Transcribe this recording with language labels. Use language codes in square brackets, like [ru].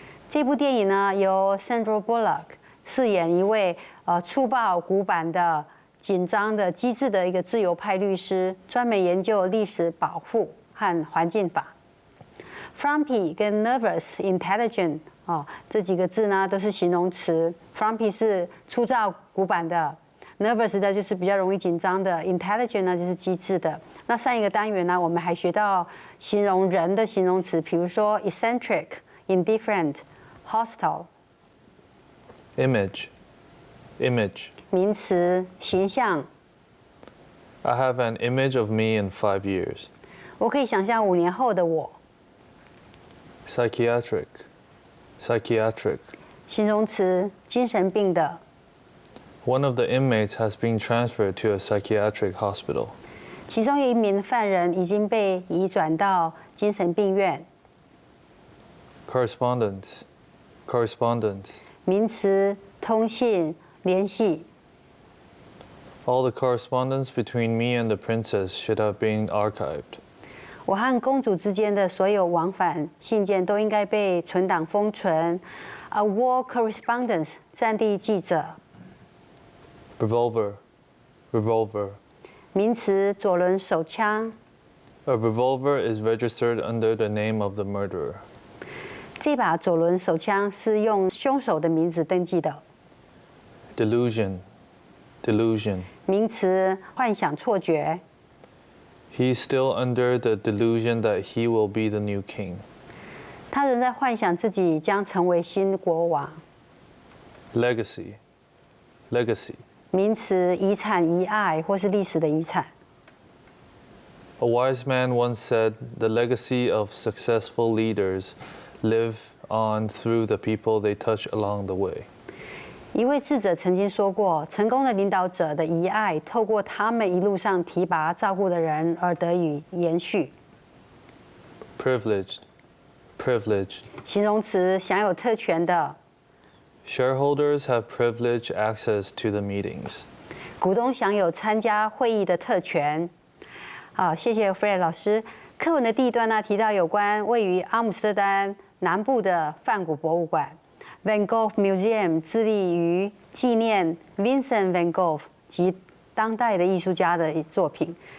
[zh] 这部电影呢，由 Sandra Bullock 饰演一位粗暴、古板的、紧张的、机智的一个自由派律师，专门研究历史保护和环境法。 Frumpy 跟 nervous、intelligent 这几个字呢都是形容词。 Frumpy 是粗糙、古板的 ，nervous 的就是比较容易紧张的 ，intelligent 呢就是机智的。那上一个单元呢，我们还学到形容人的形容词，比如说 eccentric、indifferent、hostile。 [en] Image. Image. [zh] 名词，形象。 [en] I have an image of me in 5 years. [zh] 我可以想象5年后的我。 [en] Psychiatric. Psychiatric. [zh] 形容词，精神病的。 [en] One of the inmates has been transferred to a psychiatric hospital. [zh] 其中一名犯人已经被移转到精神病院。 [en] Correspondence. Correspondence. [zh] 名词通信、联系。 [en] All the correspondence between me and the princess should have been archived. [zh] 我和公主之间的所有往返信件都应该被存档封存。 [en] A war correspondence. [zh] 战地记者。 [en] Revolver. Revolver. [zh] 名词左轮手枪。 [en] A revolver is registered under the name of the murderer. [zh] 这把左轮手枪是用凶手的名字登记的。 [en] Delusion. Delusion. [zh] 名词幻想、错觉。 [en] He's still under the delusion that he will be the new king. [zh] 他仍在幻想自己将成为新国王。 [en] Legacy. Legacy. [zh] 名词遗产、遗爱或是历史的遗产。 [en] A wise man once said, "The legacy of successful leaders live on through the people they touch along the way." [zh] 一位智者曾经说过，成功的领导者的遗爱透过他们一路上提拔、照顾的人而得以延续。 [en] Privileged. Privileged. [zh] 形容词享有特权的。 [en] Shareholders have privileged access to the meetings. [zh] 股东享有参加会议的特权。好，谢谢 Fred 老师。课文的第一段呢，提到有关位于阿姆斯特丹南部的梵谷博物馆 （Van Gogh Museum） 致力于纪念 Vincent Van Gogh 及当代的艺术家的作品。